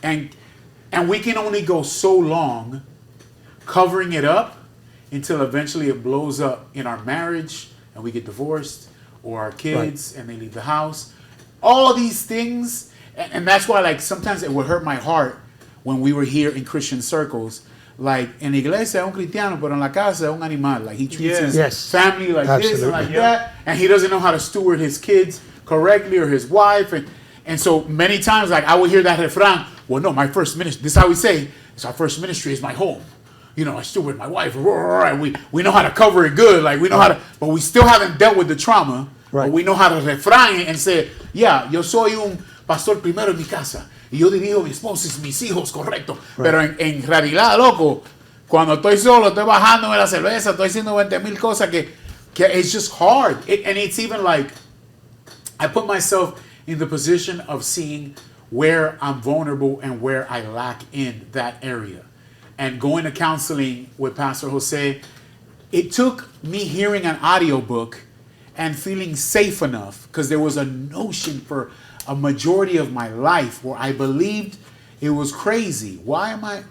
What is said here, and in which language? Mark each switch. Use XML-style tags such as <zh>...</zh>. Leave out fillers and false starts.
<en>And we can only go so long covering it up until eventually it blows up in our marriage and we get divorced, or our kids and they leave the house. All these things, and that's why like sometimes it would hurt my heart when we were here in Christian circles.</en> <es>Like, en la iglesia es un cristiano, pero en la casa es un animal.</es> <en>Like, he treats his Yes. family like this and like that, and he doesn't know how to steward his kids correctly or his wife. And so many times, like, I would hear that refrain, well, no, my first ministry, this is how we say, so our first ministry is my home. I still with my wife, and we know how to cover it good, like we know how to, but we still haven't dealt with the trauma. Right. But we know how to refrain it and say, yeah,</en> <es>yo soy un pastor primero en mi casa y yo dirijo a mi esposa y mis hijos, correcto.</es> <en>Right.</en> <es>Pero en realidad, loco, cuando estoy solo, estoy bajándome la cerveza, estoy haciendo 20,000 cosas que</es> <en>it's just hard. And it's even like, I put myself in the position of seeing where I'm vulnerable and where I lack in that area. And going to counseling with Pastor Jose, it took me hearing an audiobook and feeling safe enough, because there was a notion for a majority of my life where I believed it was crazy. Why am I?</en>